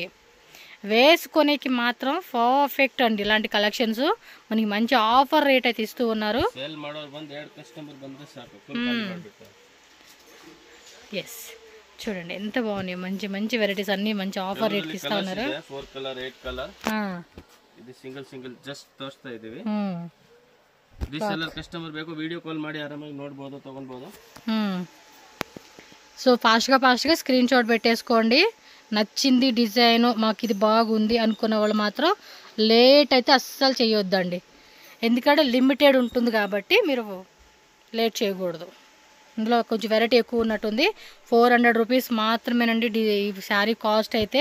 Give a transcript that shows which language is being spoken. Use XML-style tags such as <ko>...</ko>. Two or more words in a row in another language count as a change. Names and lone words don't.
<te>వేసుకొనేకి మాత్రం పర్ఫెక్ట్ అండి. ఇలాంటి కలెక్షన్స్ మనకి మంచి ఆఫర్ రేట్ అయితే ఇస్తూ ఉన్నారు. ఎస్ చూడండి ఎంత బాగున్నాయి, మంచి మంచి వెరైటీస్ అన్ని మంచి ఆఫర్ రేట్కి ఇస్తా ఉన్నారు. 4 కలర్ 8 కలర్</te> <kn>ಇದು ಸಿಂಗಲ್ ಜಸ್ಟ್ ತೋರಿಸ್ತಾ ಇದೀವಿ. ರೀಸೆಲ್ಲರ್ ಕಸ್ಟಮರ್ ಬೇಕು ವಿಡಿಯೋ ಕಾಲ್ ಮಾಡಿ ಆರಾಮಾಗಿ ನೋಡಬಹುದು, ತಗೊಳ್ಬಹುದು.</kn> <te>సో ఫాస్ట్గా స్క్రీన్ షాట్ పెట్టేసుకోండి. నచ్చింది డిజైన్, మాకు ఇది బాగుంది అనుకున్న వాళ్ళు మాత్రం లేట్ అయితే అస్సలు చేయొద్దండి. ఎందుకంటే లిమిటెడ్ ఉంటుంది కాబట్టి మీరు లేట్ చేయకూడదు. ఇందులో కొంచెం వెరైటీ ఎక్కువ ఉన్నట్టుంది. 400 రూపీస్ మాత్రమేనండి ఈ శారీ కాస్ట్ అయితే.</te>